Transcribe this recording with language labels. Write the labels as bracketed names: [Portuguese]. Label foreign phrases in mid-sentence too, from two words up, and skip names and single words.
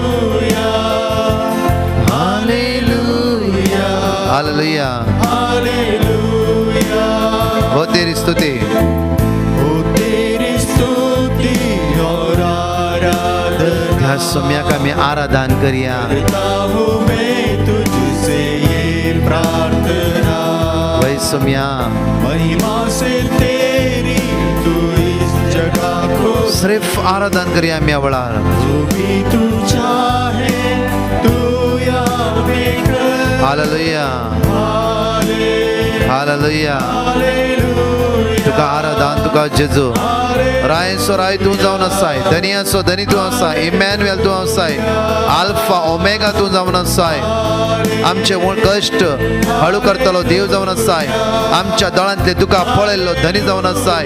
[Hindi] हालेलुया. हो तेरी स्तुती. और आराधना [Konkani] ह्या सोम्याक आमी आराधन करिया. [Hindi] करता हूँ मैं तुझसे ये प्रार्थना, [Konkani] वै सोम्या [Hindi] महिमा से तेरी तू इस जगह को, [Konkani] सिर्फ आराधन करिया आमी ह्या वेळार. [Hindi] जो भी तू चाहे तू यहाँ पे कर। हालेलुया. हालेलुया. [Konkani] तुका आराधन तुका जेजू. राय सो राय तू जावन आसाय. धनी असो धनी तू आसाय. इमॅन्युएल तू आसाय. आल्फा ओमेगा तू जावन आसाय. आमचे कश्ट हळू करतलो देव जावन आसाय. आमच्या दोळांतले तुका पळयल्लो धनी जावन आसाय.